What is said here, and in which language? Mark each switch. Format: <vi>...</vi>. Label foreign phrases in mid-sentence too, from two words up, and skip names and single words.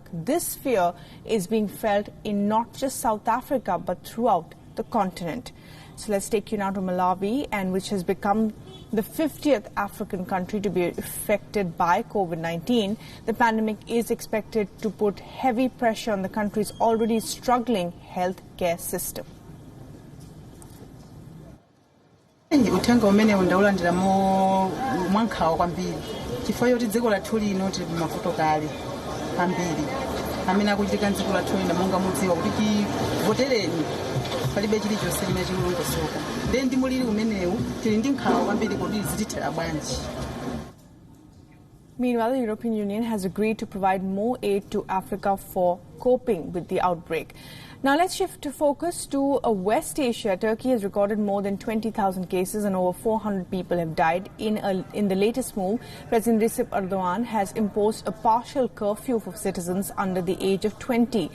<en>This fear is being felt in not just South Africa but throughout the continent. So let's take you now to Malawi, and which has become the 50th African country to be affected by COVID-19. The pandemic is expected to put heavy pressure on the country's already struggling healthcare system.</en> <ny>Uthenga umene ndawulandira mwankhawa kwambiri chifukwa choti dziko lathu lino tili mavuto kale ambiri amene akuchitika dziko lathu lino monga mudziwa kuti votereni palibe chilichonse chimene chilongosoka ndiye ndi muliri umenewu tili ndi nkhawa kwambiri kuti zitithera bwanji.</ny> <en>Meanwhile, the European Union has agreed to provide more aid to Africa for coping with the outbreak. Now let's shift to focus to West Asia. Turkey has recorded more than 20,000 cases and over 400 people have died. In the latest move, President Recep Erdogan has imposed a partial curfew for citizens under the age of 20.</en>